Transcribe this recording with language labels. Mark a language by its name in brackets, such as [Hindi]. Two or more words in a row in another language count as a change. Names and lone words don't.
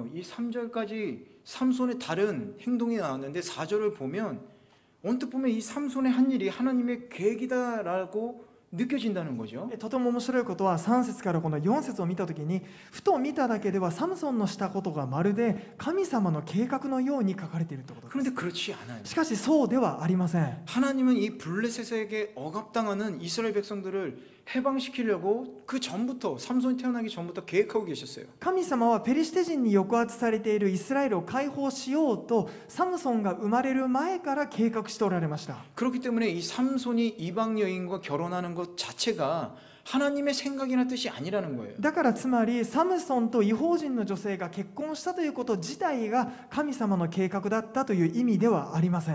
[Korean] 이 3절까지 삼손의 다른 행동이 나왔는데 4절을 보면 언뜻 보면 이 삼손의 한 일이 하나님의 계획이다라고 느껴진다는 거죠. [Japanese] とても面白いことは3節からこの4節を見たときにふと見ただけではサムソンのしたことがまるで神様の計画のように書かれているということです。 [Korean] 그런데 그렇지 않아요. [Japanese] しかしそうではありません。 [Korean] 하나님은 이 블레셋에게 억압당하는 이스라엘 백성들을 해방시키려고 그 전부터 삼손이 태어나기 전부터 계획하고 계셨어요. [Japanese] 神様はペリシテ人に抑圧されているイスラエルを解放しようとサムソンが生まれる前から計画しておられました。 [Korean] 그렇기 때문에 이 삼손이 이방 여인과 결혼하는 것 자체가 하나님의 생각이나 뜻이 아니라는 거예요. [Japanese] だからつまりサムソンと異邦人の女性が結婚したということ自体が神様の計画だったという意味ではありません。